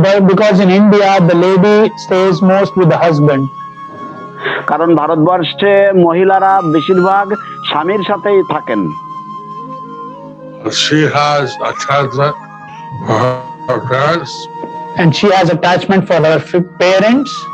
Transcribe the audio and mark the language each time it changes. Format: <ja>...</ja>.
<en>Because in India, the lady stays most with the husband.</en> <bn>কারণ ভারতবর্ষে মহিলারা বেশিরভাগ স্বামীর সাথেই থাকেন।</bn> <en>She has attachment for her parents. And she has attachment for her parents.</en>